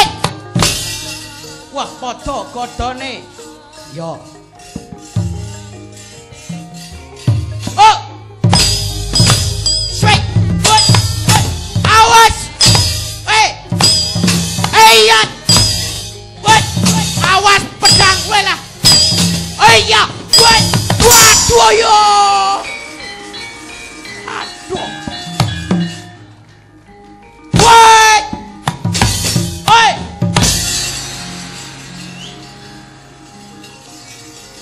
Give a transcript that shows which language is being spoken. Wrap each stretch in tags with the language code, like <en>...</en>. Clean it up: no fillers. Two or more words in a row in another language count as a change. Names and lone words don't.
<jv>Wah, padha godone. Yo. Oh.</jv> <en>Sweet. Good. Good.</en> <jv>Awas.</jv> <en>Eh. Iya. Good.</en> <id>Awas pedang gue lah. Iya. Good.</id> <jv>Waduh yo. Aduh.</jv> <en>What? Oi.</en>